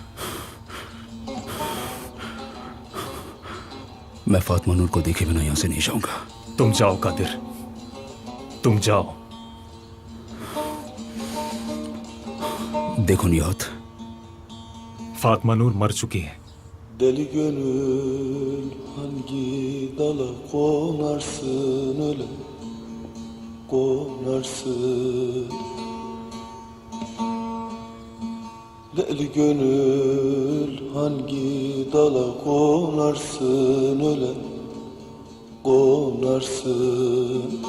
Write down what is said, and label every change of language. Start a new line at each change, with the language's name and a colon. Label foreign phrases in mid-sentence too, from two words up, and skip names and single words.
Hindi: मैं फातिमा नूर को देखे बिना यहां से नहीं जाऊंगा। तुम जाओ कादिर, तुम जाओ। देखो नियात, फातिमा नूर मर चुकी है।
Turkish: Deli gönül hangi dala konarsın öyle konarsın. Deli gönül hangi dala konarsın öyle konarsın.